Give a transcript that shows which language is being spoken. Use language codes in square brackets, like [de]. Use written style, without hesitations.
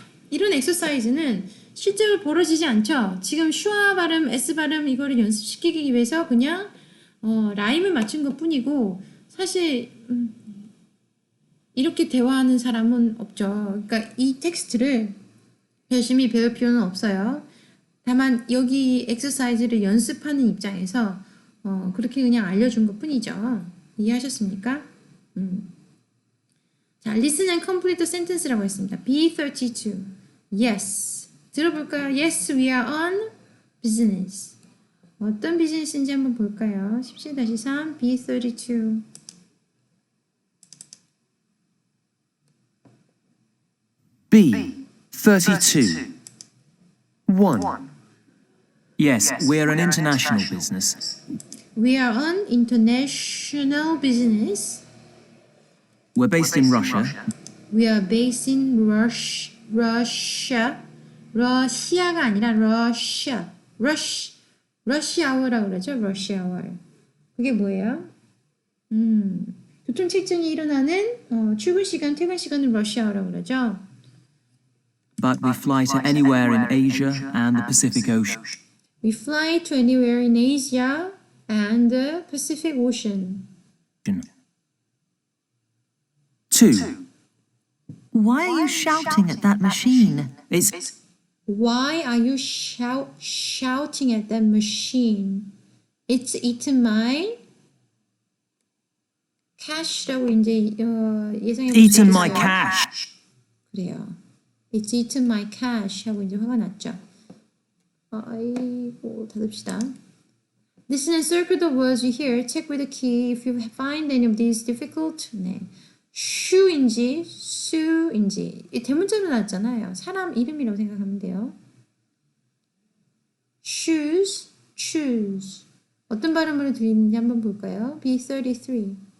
[ko] 이런 엑서사이즈는 실제로 벌어지지 않죠. 지금 슈아 발음, S 발음 이거를 연습시키기 위해서 그냥 라임을 맞춘 것 뿐이고 사실 이렇게 대화하는 사람은 없죠. 그러니까 이 텍스트를 열심히 배울 필요는 없어요. 다만 여기 엑서사이즈를 연습하는 입장에서 그렇게 그냥 알려준 것 뿐이죠. 이해하셨습니까? [en] 자, listen and complete the sentence 라고 했습니다. B32. Yes. 들어볼까요? Yes, we are on business. [ko] 어떤 비즈니스인지 한번 볼까요? 17-3 B32. B. 32. 1. [en] Yes, we're an international business. We are on international business. We're based in Russia. We are based in Russia. [ko] 러시아가 아니라 Russia. rush hour라고 그러죠. rush hour. 그게 뭐예요? 교통체증이 일어나는 출근 시간, 퇴근 시간을 rush hour라고 그러죠. [en] But we fly to anywhere in Asia and the Pacific Ocean. We fly to anywhere in Asia and the Pacific Ocean. 2. Why are you shouting at that machine? It's Why are you shouting at that machine? It's eaten my cash 라고 이제 예상해 볼 수 eaten my [ko] 있어요. [en] cash. [ko] 그래요. It's eaten my cash 하고 이제 화가 났죠. 아이고 닫읍시다. [en] Listen and circle the words you hear. Check with the key if you find any of these difficult. [ko] 네. 슈인지 수인지 이 대문자로 나왔잖아요. 사람 이름이라고 생각하면 돼요. [en] shoes, choose. [ko] 어떤 발음으로 들리는지 한번 볼까요? B33.